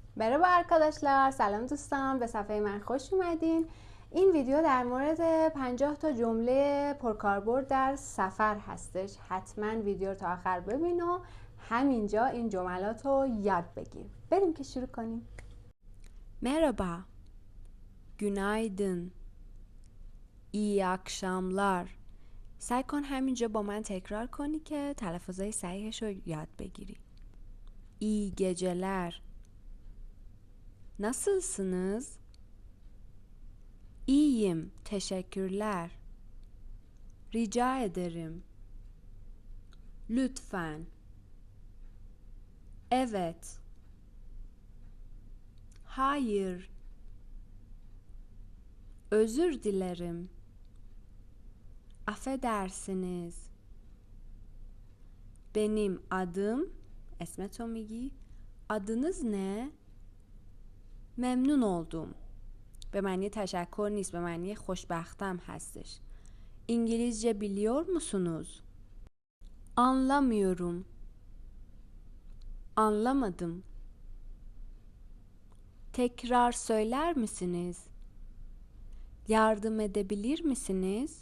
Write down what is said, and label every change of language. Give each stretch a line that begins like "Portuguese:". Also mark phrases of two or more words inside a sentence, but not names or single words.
Turkish: مرحبا arkadaşlar،
Persian: سلام دوستان، به صفحه من خوش اومدین. این ویدیو در مورد 50 تا جمله پرکاربرد در سفر هستش. حتما ویدیو رو تا آخر ببین و همینجا این جملات رو یاد بگیر. بریم که شروع کنیم.
Turkish: Merhaba, günaydın, iyi akşamlar.
Persian: سعی کن همینجا با من تکرار کنی که تلفظای صحیحش رو یاد بگیری.
Turkish: İyi geceler. Nasılsınız? İyiyim, teşekkürler. Rica ederim. Lütfen. Evet. Hayır. Özür dilerim. Affedersiniz. Benim adım,
Persian: اسمتو میگی.
Turkish: Adınız ne? ممنون oldum.
Persian: به معنی تشکر نیست، به معنی خوشبختم هستش.
Turkish: İngilizce biliyor musunuz? Anlamıyorum. Anlamadım. Tekrar söyler misiniz? Yardım edebilir misiniz?